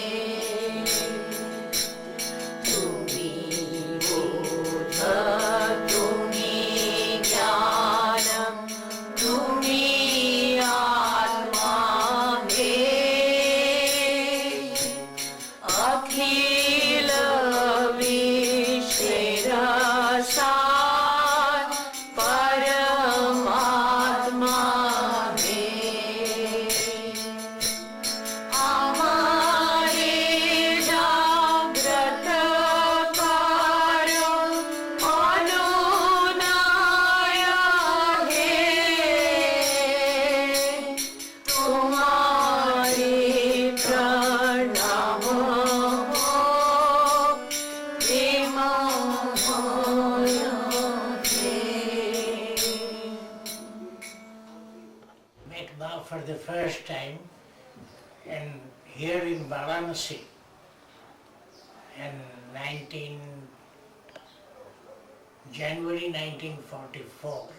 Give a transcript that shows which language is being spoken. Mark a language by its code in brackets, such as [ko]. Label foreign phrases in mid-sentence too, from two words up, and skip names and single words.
[bn] তুমি বোধ তুমি জ্ঞান তুমি আত্মা হে অখিল বিশ্বের সার পরমাত্মা হে আমারে জাগ্রত করো অনুনয় হে তোমারে প্রণাম হো প্রেমময় হে [en] met Ma for the first time and here in Varanasi in January 1944.